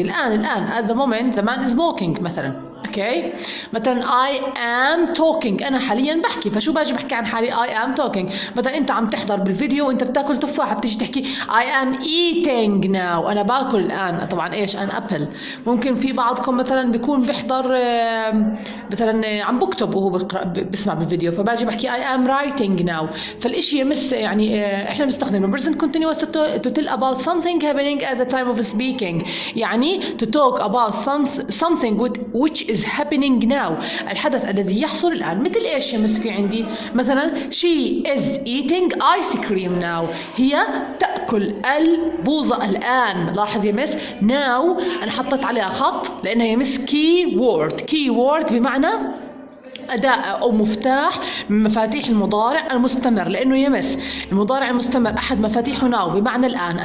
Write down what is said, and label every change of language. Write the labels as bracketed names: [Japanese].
[English] الان at the moment the man is walking مثلا. [Arabic] اوكي مثلا [English] I am talking، [Arabic] انا حاليا بحكي، فشو باجي بحكي عن حالي I am talking. مثلا انت عم تحضر بالفيديو وانت بتاكل تفاحه، بتيجي تحكي [English] I am eating now، [Arabic] انا باكل الان. طبعا ايش ان ابل. ممكن في بعضكم مثلا بيكون بيحضر مثلا عم بكتب وهو بسمع بالفيديو، فباجي بحكي [English] I am writing now. [Arabic] فالاشي يمس يعني احنا بنستخدم present continuous [English] to tell about something happening at the time of speaking. يعني to talk about something which is happening now، [Arabic] الحدث الذي يحصل الآن. مثل إيش يمس في عندي مثلا [English] she is eating ice cream now، [Arabic] هي تأكل البوظة الآن. لاحظ يمس now أنا حطيت عليها خط لأنها يمس key word بمعنى أداة أو مفتاح من مفاتيح المضارع المستمر، لأنه يمس المضارع المستمر أحد مفاتيحه ناو بمعنى الآن.